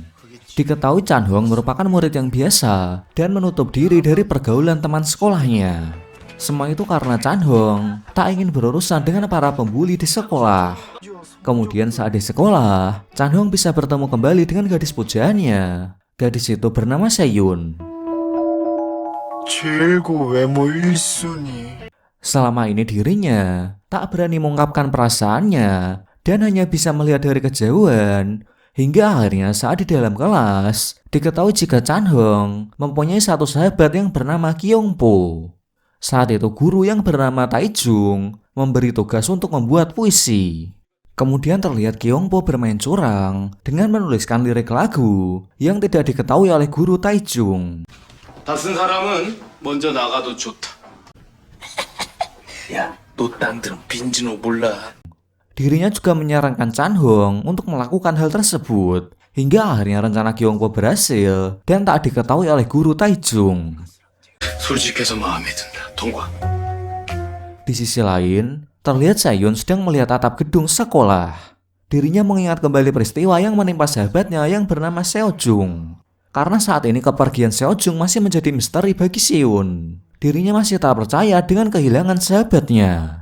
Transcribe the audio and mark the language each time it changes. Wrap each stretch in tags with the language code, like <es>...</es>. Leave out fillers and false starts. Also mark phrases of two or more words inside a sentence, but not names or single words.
<id>Diketahui Chan Hong merupakan murid yang biasa dan menutup diri dari pergaulan teman sekolahnya. Semua itu karena Chan Hong tak ingin berurusan dengan para pembuli di sekolah. Kemudian saat di sekolah, Chan Hong bisa bertemu kembali dengan gadis pujaannya. Gadis itu bernama Seyun.</id> <ko>최고 외모 1순위.</ko> <id>Selama ini dirinya tak berani mengungkapkan perasaannya dan hanya bisa melihat dari kejauhan, hingga akhirnya saat di dalam kelas diketahui jika Chan Hong mempunyai satu sahabat yang bernama Kyung Po. Saat itu guru yang bernama Taijung memberi tugas untuk membuat puisi. Kemudian terlihat Kyung Po bermain curang dengan menuliskan lirik lagu yang tidak diketahui oleh guru Taijung.</id> <ko>다 쓴 사람은 먼저 나가도 좋다. 야, 너 땅들은 빈지노 몰라.</ko> <id>Dirinya juga menyarankan Chan Hong untuk melakukan hal tersebut, hingga akhirnya rencana Kyung Po berhasil dan tak diketahui oleh guru Taijung.</id> <ko>솔직해서 마음에 든다. 통과.</ko> <id>Di sisi lain, terlihat Seyun sedang melihat atap gedung sekolah. Dirinya mengingat kembali peristiwa yang menimpa sahabatnya yang bernama Seo Jung. Karena saat ini kepergian Seo Jung masih menjadi misteri bagi Seyun. Dirinya masih tak percaya dengan kehilangan sahabatnya.</id>